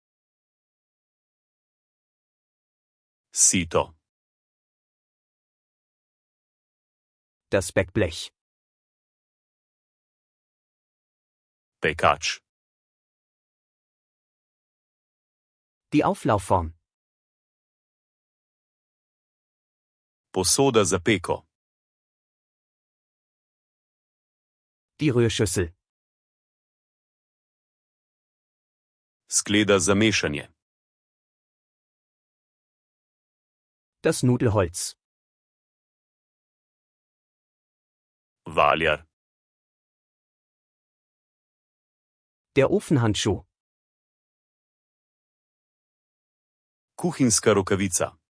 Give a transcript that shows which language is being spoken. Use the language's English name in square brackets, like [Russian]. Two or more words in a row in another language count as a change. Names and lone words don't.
[Slovenian] Sito. [German] Das Backblech. [Slovenian] Pekač. [German] Die Auflaufform. [Slovenian] Posoda za peko. [German] Die Rührschüssel. [Slovenian] Skleda za mešanje. [German] Das Nudelholz. [Slovenian] Valjar. [German] Der Ofenhandschuh. [Slovenian] Kuhinjska rokavica.